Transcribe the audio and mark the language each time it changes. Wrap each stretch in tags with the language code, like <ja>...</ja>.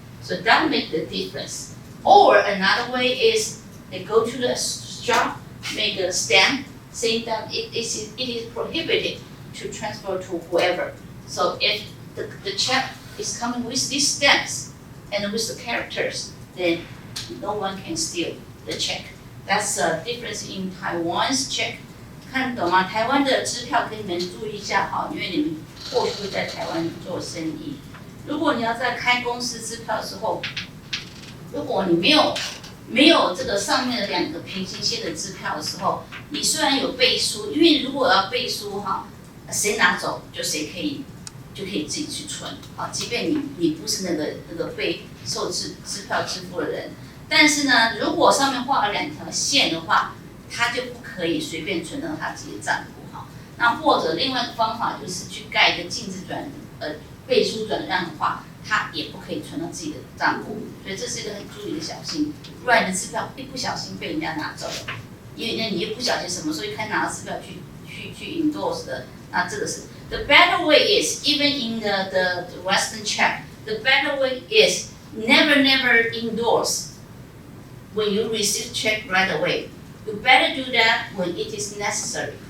<en>So that makes the difference. Or another way is they go to the shop, make a stamp, saying that it is prohibited to transfer to whoever. So if the check is coming with these stamps and with the characters, then no one can steal the check. That's the difference in Taiwan's check.</en> <zh>看得懂吗？台湾的支票跟你们注意一下哈，因为你们或许会在台湾做生意。如果你要在开公司支票的时候，如果你没有这个上面的2个平行线的支票的时候，你虽然有背书，因为如果要背书哈，谁拿走就谁就可以自己去存啊，即便你不是那个被受支票支付的人，但是呢，如果上面画了2条线的话，他就不可以随便存到他自己的账户哈。那或者另外一个方法就是去盖一个禁止背书转让的话，他也不可以存到自己的账户，所以这是一个很注意的小心，不然你的支票一不小心被人家拿走了，因为你又不小心什么时候一开拿到支票去 endorse 的，那这个是</zh> <en>the better way is even in the Western check, the better way is never endorse when you receive check right away. You better do that when it is necessary.</en>